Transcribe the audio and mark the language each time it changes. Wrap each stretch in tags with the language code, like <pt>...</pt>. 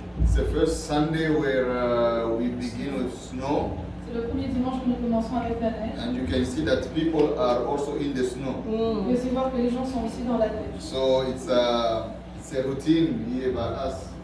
<en>It's the first Sunday where we begin with snow.</en> <fr>C'est le premier dimanche que nous commençons avec la neige.</fr> <en>And you can see that people are also in the snow.</en> <fr>Vous pouvez aussi voir que les gens sont aussi dans la neige.</fr> <en>So it's a routine here by us.</en>